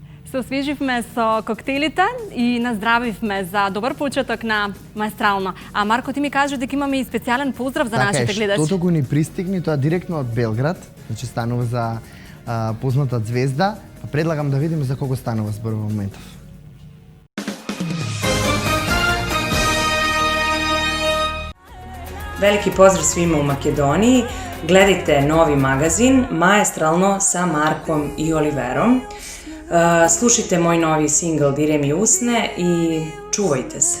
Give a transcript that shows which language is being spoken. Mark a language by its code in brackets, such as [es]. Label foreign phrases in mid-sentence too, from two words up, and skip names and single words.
[mk] Се освиживме со коктейлите и наздравивме за добар почеток на Маестрално. А Марко, ти ми кажеш дека имаме и специјален поздрав за нашите гледачи. Така е, штото го ни пристигни, тоа директно од Белград, значи станува за позната звезда. Предлагам да видиме за кого станува збор во моментов. [sr] Veliki pozdrav svima u Makedoniji. Gledajte novi magazin Maestralno sa Markom i Oliverom. Slušajte moj novi singl Dire mi usne i čuvajte se.